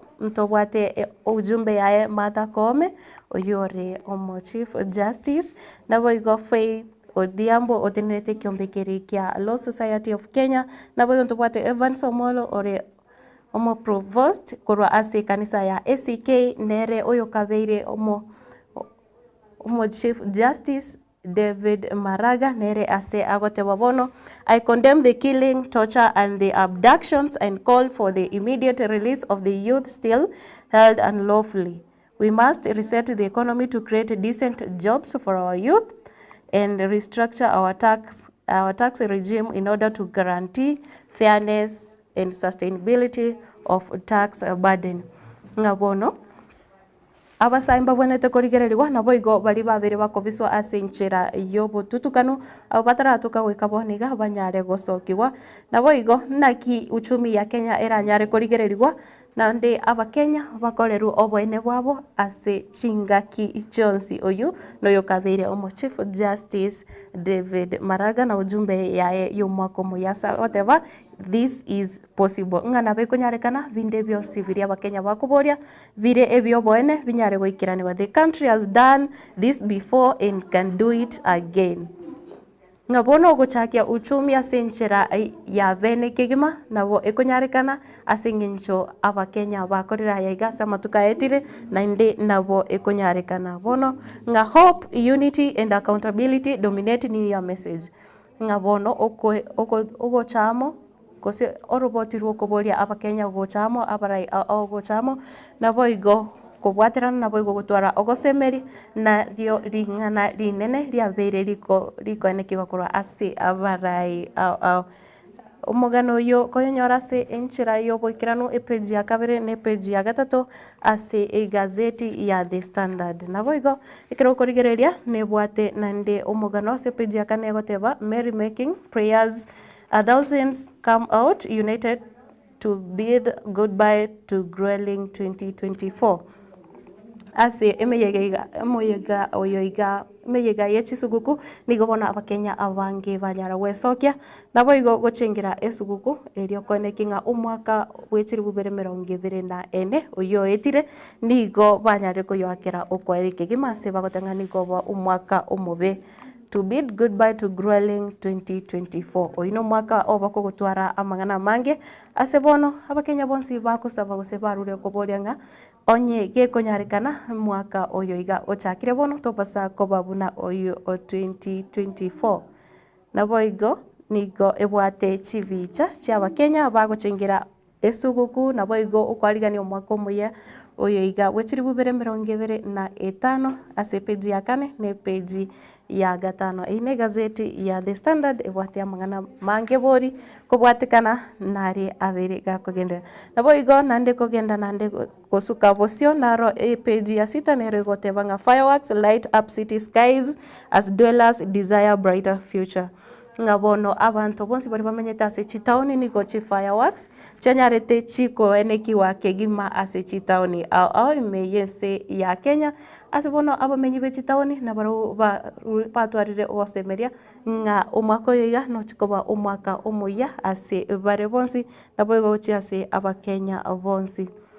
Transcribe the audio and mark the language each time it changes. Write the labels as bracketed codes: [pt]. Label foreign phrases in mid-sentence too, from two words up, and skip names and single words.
[guz] ntobwate ujumbe yae Martha Koome oyore omo Chief Justice nabo igo Faith Odhiambo otenete kiombekeri kia Law Society of Kenya nabo igo ntobwate Evans Omolo ore omo Provost korwa ase kanisa ya ACK nere oyo kabeire omo Chief Justice David Maraga nere ase agoteba bono. [en] I condemn the killing, torture and the abductions and call for the immediate release of the youth still held unlawfully. We must reset the economy to create decent jobs for our youth and restructure our tax regime in order to guarantee fairness and sustainability of tax burden. [guz] Ngabono abasaimba bwenete korigererwa nabo igo bari babere bakobiswa ase nchera yobututukano abo bataratuka gwikaboniga banyare gosokiwa nabo igo naki uchumi ya Kenya eranyare korigererwa nande abakenya bakoreru obwene bwabo ase chingaki ichonsi oyu noyo kabere omo Chief Justice David Maraga na ujumbe yae yomwako muyasa oteba [en] this is possible [guz] ng'ana bekonyarekana binde byonsi biri abakenya bakuboria bire ebyo boene binyare goikiraniwa. [en] The country has done this before and can do it again. [guz] Ngabono gochakia uchumi asenchera ya bene kegima nabo ekonyarekana asengencho abakenya bakorera yaigasa matuka etire na inde nabo ekonyarekana bono nga [en] hope, unity and accountability dominate [guz] ni [en] your message. [guz] Ngabono oko chamo kose oroboti rukoboria abakenya gochamo abarai gochamo nabo igo kubwaterana nabo igo gutwara ogosemeri na rio ringana rinene ria beire riko enekirwa korwa ase abarai omugano yo koyonyora se enchira yo boikirano epeji ya kabere ne peji ya gatatu ase egazeti ya The Standard nabo igo ikero korigereria ne bwate nande omugano ase peji ya kane goteba [en] merry making prayers. Thousands come out united to bid goodbye to grueling 2024. [guz] Ase emeyega yechisuguku nigobona abakenya abange banyara wesokia nabo igo gochengira esuguku erio konekinga umwaka wechiri bubere 2024 oyo etire nigo banyare koyoakera okwereke gimase bagotanga nigo umwaka omobe [en] to bid goodbye to grueling 2024 [guz] oino mwaka obako gutwara amangana mange asebono abakenya bonsi bakusaba gosebarure koborianga onye gekonyarekana mwaka oyo iga ochakire bono topasa kobabuna oyo 2024 nabo igo nigo ebwate chivicha cy'abakenya bagochengira esuguku nabo igo ukwarigani omwaka omuya oyo iga wechiri bubere 25 ase peji ya kane ne peji ya gatano ine gazeti ya The Standard ebwate amangana mange bori kobwatekana nari abere gakogendera nabo igo nande kogenda nande kosuka bosio naro page ya 6 nero gotebanga [en] fireworks light up city skies as dwellers desire brighter future. [guz] Ngabono abantu bonsi bari bamenyeta ase chitaoni niko chi fireworks chanyarete chiko enekiwa kegima ase chitaoni au imeyese ya Kenya asibono abamenyi be chitaoni na baro batwarire osemeria nga omwako yiga no chikoba omwaka omuya ase bare bonsi nabo gochi ase abakenya bonsi